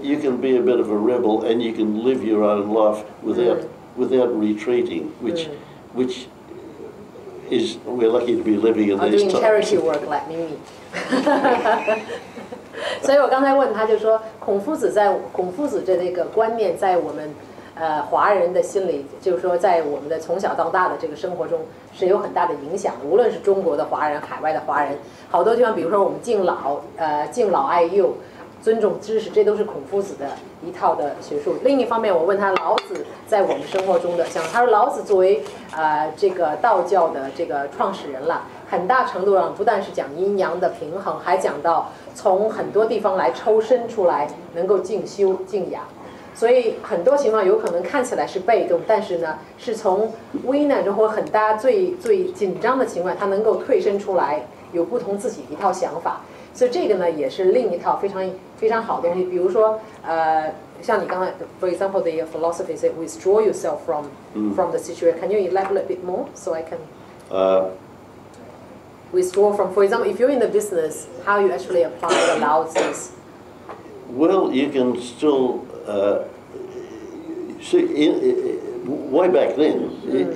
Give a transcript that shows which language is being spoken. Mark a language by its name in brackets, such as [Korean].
[English] You can be a bit of a rebel, and you can live your own life without retreating, which is we're lucky to be living in these times. Doing charity work like me. [Chinese] 所以我刚才问他，就说孔夫子的这个观念，在我们华人的心里，就是说在我们的从小到大的这个生活中是有很大的影响的。无论是中国的华人、海外的华人，好多地方，比如说我们敬老爱幼，尊重知识，这都是孔夫子的一套的学术。另一方面，我问他老子在我们生活中的想，他说老子作为这个道教的这个创始人了，很大程度上不但是讲阴阳的平衡，还讲到从很多地方来抽身出来，能够静修静养。所以很多情况有可能看起来是被动，但是呢，是从危难中或很大最紧张的情况，他能够退身出来，有不同自己的一套想法。所以这个呢，也是另一套非常好的东西。比如说，像你刚才 ， [English] for example, the philosophy say withdraw yourself from the situation. Can you elaborate a bit more so I can withdraw from? For example, if you're in the business, how you actually apply the Lao Tzu's? Well, you can still see way back then.